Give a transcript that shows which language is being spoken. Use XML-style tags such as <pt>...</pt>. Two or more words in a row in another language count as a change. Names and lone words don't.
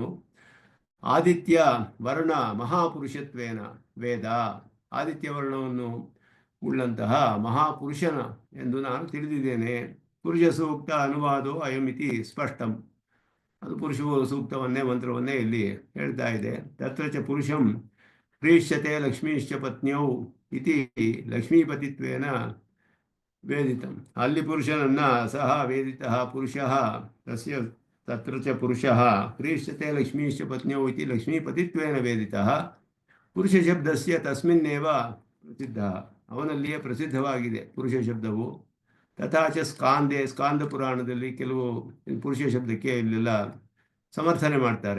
<sa>ಆದಿತ್ಯ ವರ್ಣ ಮಹಾಪುರುಷತ್ವೇನ ವೇದ,</sa> <kn>ಆದಿತ್ಯ ವರ್ಣವನ್ನು ಉಳ್ಳಂತಹ ಮಹಾಪುರುಷನ ಎಂದು ನಾನು ತಿಳಿದಿದ್ದೇನೆ.</kn> <sa>ಪುರುಷ ಸೂಕ್ತ ಅನುವಾದೋ ಅಯಮಿತಿ ಸ್ಪಷ್ಟಂ.</sa> <kn>ಅದು ಪುರುಷ ಸೂಕ್ತವನ್ನೇ ಮಂತ್ರವನ್ನೇ ಇಲ್ಲಿ ಹೇಳ್ತಾ ಇದೆ.</kn> <sa>ತತ್ರ ಚ ಪುರುಷಂ ಪ್ರೀಷ್ಯತೆ ಲಕ್ಷ್ಮೀಶ್ಚ ಪತ್ನ್ಯೌ ಇತಿ ಲಕ್ಷ್ಮೀಪತಿತ್ವೇನ ವೇದಿತಂ.</sa> <kn>ಅಲ್ಲಿ ಪುರುಷನನ್ನ ಸಹ</kn> <sa>ವೇದಿತಃ ಪುರುಷಃ ತಸ್ಯ ತತ್ರ ಚ ಪುರುಷಃ ಪ್ರೀಷ್ಯತೆ ಲಕ್ಷ್ಮೀಶ್ಚ ಪತ್ನ್ಯೌ ಇತಿ ಲಕ್ಷ್ಮೀಪತಿತ್ವೇನ ವೇದಿತಃ. ಪುರುಷ ಶಬ್ದಸ್ಯ ತಸ್ಮಿನ್ನೇವ ಪ್ರಸಿದ್ಧ,</sa> <kn>ಅವನಲ್ಲಿಯೇ ಪ್ರಸಿದ್ಧವಾಗಿದೆ ಪುರುಷ ಶಬ್ದವು. ತಥಾಚ ಸ್ಕಾಂದ ಪುರಾಣದಲ್ಲಿ ಕೆಲವು ಪುರುಷ ಶಬ್ದಕ್ಕೆ ಇಲ್ಲೆಲ್ಲ ಸಮರ್ಥನೆ ಮಾಡ್ತಾರೆ.</kn>